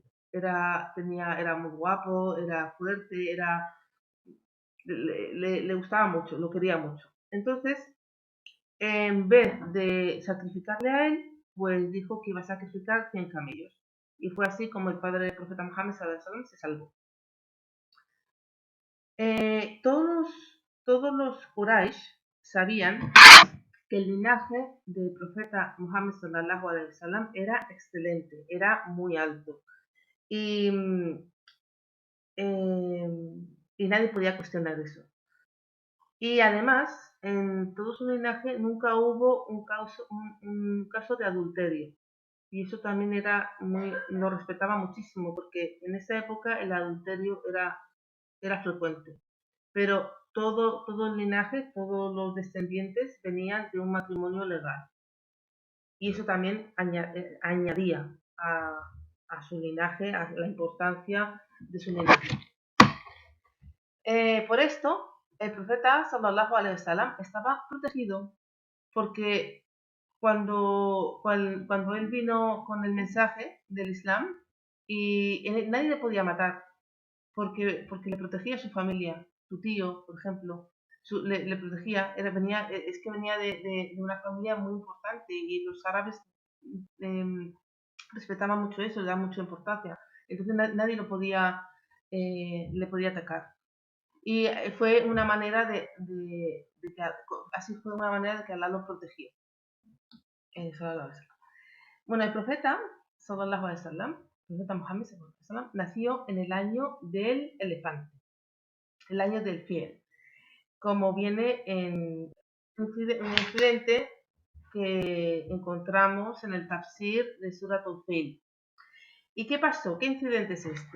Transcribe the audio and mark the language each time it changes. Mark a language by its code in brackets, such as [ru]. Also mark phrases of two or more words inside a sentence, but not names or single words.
[es] Era muy guapo, era fuerte, le gustaba mucho, lo quería mucho. Entonces, en vez de sacrificarle a él, pues dijo que iba a sacrificar 100 camellos. Y fue así como el padre del profeta Muhammad [ar] صلى الله عليه وسلم [es] se salvó. Todos los Quraysh sabían que el linaje del profeta Muhammad [ar] صلى الله عليه وسلم [es] era excelente, era muy alto. Y y nadie podía cuestionar eso. Y además, en todo su linaje nunca hubo un caso de adulterio. Y eso también lo respetaba muchísimo, porque en esa época el adulterio era frecuente. Pero todo el linaje, todos los descendientes venían de un matrimonio legal. Y eso también añadía a su linaje, a la importancia de su linaje. Por esto, el profeta [ar] صلى الله عليه وسلم [es] estaba protegido, porque cuando él vino con el mensaje del Islam, nadie le podía matar, porque le protegía a su familia, su tío, por ejemplo, le protegía, es que venía de una familia muy importante, y los árabes eh, respetaban mucho eso, le daban mucha importancia. Entonces nadie le podía atacar. Y fue una manera así fue una manera de que Allah lo protegió. Bueno, el profeta, [ar] صلى الله عليه وسلم, [es] el profeta Muhammad [ar] صلى الله عليه وسلم, [es] nació en el año del elefante, el año del fiel, como viene en un incidente que encontramos en el tafsir de Surat al-Fil. ¿Y qué pasó? ¿Qué incidente es este?